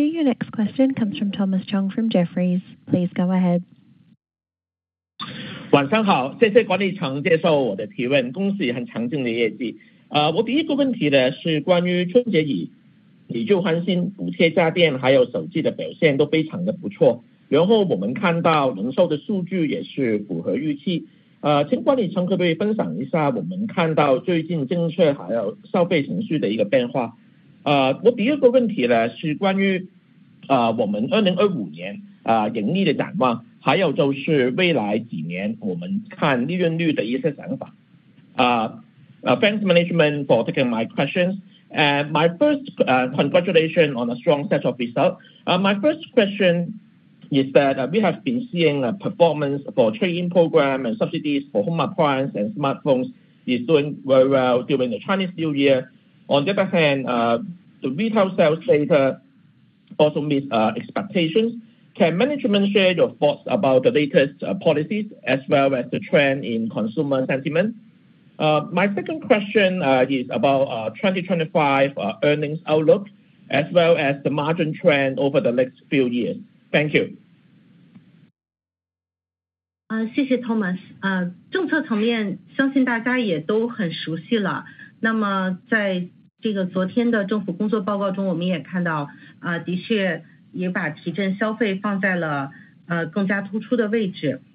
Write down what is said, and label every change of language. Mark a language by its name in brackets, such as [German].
[English] Your next question comes from Thomas Chong from Jefferies. Please go ahead. [Chinese] 晚上好，谢谢管理层接受我的提问，恭喜很强劲的业绩。我第一个问题呢是关于春节以旧换新、补贴家电还有手机的表现都非常的不错，然后我们看到零售的数据也是符合预期。请管理层可不可以分享一下我们看到最近政策还有消费情绪的一个变化？我第二个问题呢是关于我们2025年盈利的展望，还有就是未来几年我们看利润率的一些想法。 [English] Thanks management for taking my questions. My first congratulations on a strong set of results. My first question is that we have been seeing a performance for trade-in program and subsidies for home appliance and smartphones is doing very well during the Chinese New Year. On the other hand, the retail sales data also meets expectations. Can management share your thoughts about the latest policies as well as the trend in consumer sentiment? My second question is about 2025 earnings outlook as well as the margin trend over the next few years. Thank you. [Chinese] 谢谢 Thomas。政策层面相信大家也都很熟悉了。那么在这个昨天的政府工作报告中，我们也看到的确也把提振消费放在了更加突出的位置。